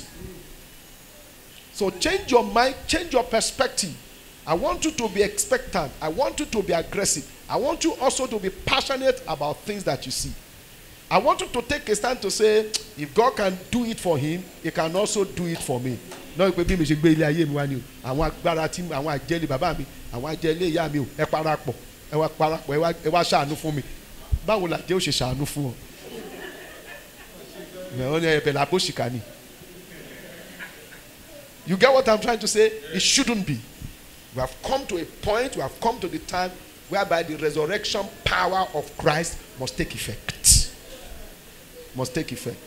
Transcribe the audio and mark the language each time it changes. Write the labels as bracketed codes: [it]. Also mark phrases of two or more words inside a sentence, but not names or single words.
[en] So change your mind, change your perspective. I want you to be expectant. I want you to be aggressive. I want you also to be passionate about things that you see. I want you to take a stand to say, if God can do it for him, he can also do it for me. No, [yo] pe bi mi se gbe ile aye mi wa ni o. Àwọn agbára tí àwọn ajele bàbá mi, àwọn ajele ìyá mi o, ẹ parapọ̀, ẹ wá ṣàánú fún mi. Báwo la jẹ́ ó ṣe ṣàánú fún ọ? [en] You get what I'm trying to say? It shouldn't be. We have come to a point, we have come to the time whereby the resurrection power of Christ must take effect. Must take effect.